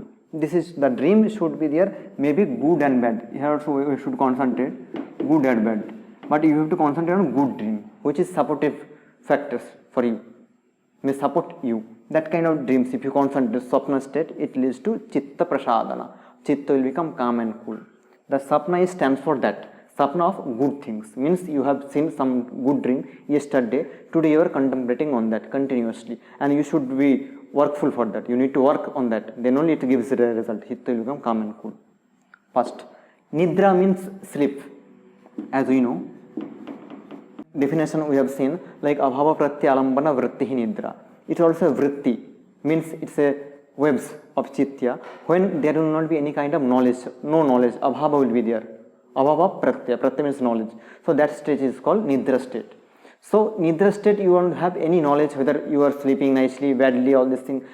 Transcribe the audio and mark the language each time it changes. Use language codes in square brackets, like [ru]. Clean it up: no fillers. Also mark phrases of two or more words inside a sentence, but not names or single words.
[en] This is the dream should be there, maybe good and bad. Here also we should concentrate good and bad, but you have to concentrate on good dream, which is supportive factors for you, may support you. That kind of dreams, if you concentrate Swapna state, it leads to [sa] chitta prasadana. [en] Chitta will become calm and cool. The Sapna stands for that. Sapna of good things, means you have seen some good dream yesterday, today you are contemplating on that continuously, and you should be workful for that. You need to work on that, then only it gives the result. Chitta will become calm and cool. First, Nidra means sleep. As we know, definition we have seen, like [sa] abhava pratyalambana vritti nidra. [en] It's also a vritti, means it's a webs of chitta when there will not be any kind of knowledge, no knowledge, abhava will be there. [sa] Abhava pratyaya [en] means knowledge. So that stage is called nidra state. So nidra state, you won't have any knowledge whether you are sleeping nicely, badly, all this thing.